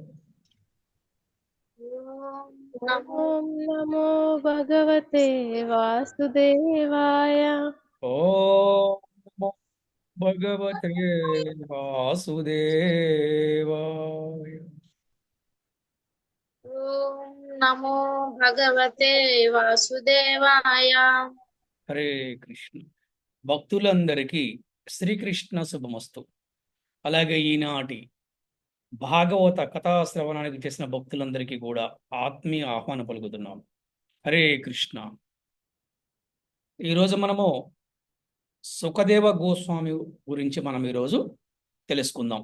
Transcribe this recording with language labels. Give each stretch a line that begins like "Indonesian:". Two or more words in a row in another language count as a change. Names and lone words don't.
Sanskrit: ॐ नमो भगवते वासुदेवाय। ओम नमो भगवते वासुदेवाय। नमो भगवते वासुदेवाय। हरे कृष्ण।
Telugu: భక్తులందరికీ శ్రీకృష్ణ శుభమస్తు. అలాగే ఈనాటి భాగవత కథాశ్రవణానికి చేసిన భక్తులందరికీ కూడా ఆత్మీయ ఆహ్వానం పలుకుతున్నాం.
Sanskrit: హరే కృష్ణ.
Telugu: ఈరోజు మనము సుఖదేవ గోస్వామి గురించి మనం ఈరోజు తెలుసుకుందాం.